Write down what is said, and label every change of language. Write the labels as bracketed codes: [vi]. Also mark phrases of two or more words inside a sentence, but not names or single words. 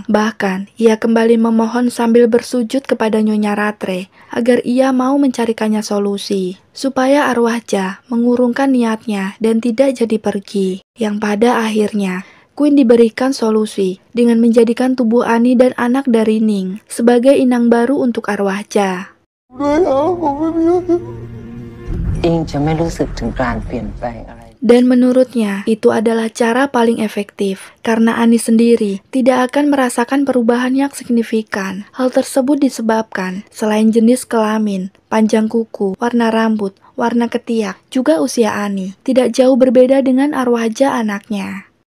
[id] Bahkan, ia kembali memohon sambil bersujud kepada Nyonya Rattray agar ia mau mencarikannya solusi, supaya arwah Ja mengurungkan niatnya dan tidak jadi pergi. Yang pada akhirnya, Queen diberikan solusi dengan menjadikan tubuh Annie dan anak dari Ning sebagai inang baru untuk arwah Ja. [th] อิงจะไม่รู้สึกถึงการเปลี่ยนแปลงอะไร [id] Dan menurutnya, itu adalah cara paling efektif, karena Annie sendiri tidak akan merasakan perubahan yang signifikan. Hal tersebut disebabkan selain jenis kelamin, panjang kuku, warna rambut, warna ketiak, juga usia Annie tidak jauh berbeda dengan arwah Ja anaknya.